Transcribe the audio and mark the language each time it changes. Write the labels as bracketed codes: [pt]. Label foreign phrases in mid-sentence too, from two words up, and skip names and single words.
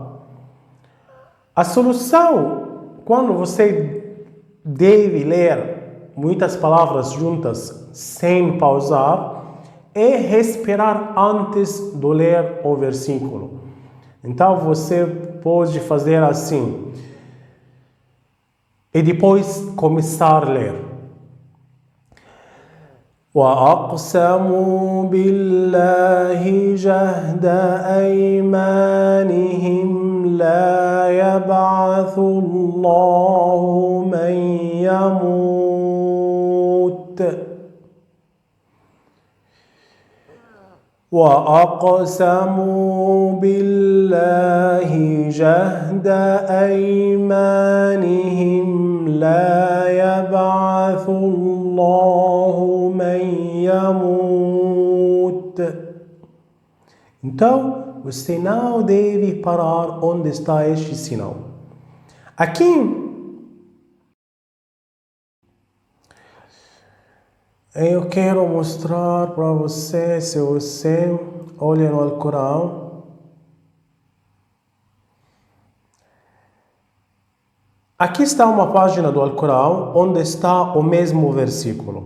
[pt] A solução, quando você deve ler muitas palavras juntas sem pausar, é respirar antes de ler o versículo. Então você pode fazer assim e depois começar a ler. [ar] وأقسموا بالله جهد أيمانهم لا يبعث الله من يموت وأقسموا بالله جهد أيمانهم لا يبعث الله من يموت. [pt] Então, o sinal deve parar onde está este sinal. Aqui, eu quero mostrar para você, se você olha no Alcorão, aqui está uma página do Alcorão onde está o mesmo versículo.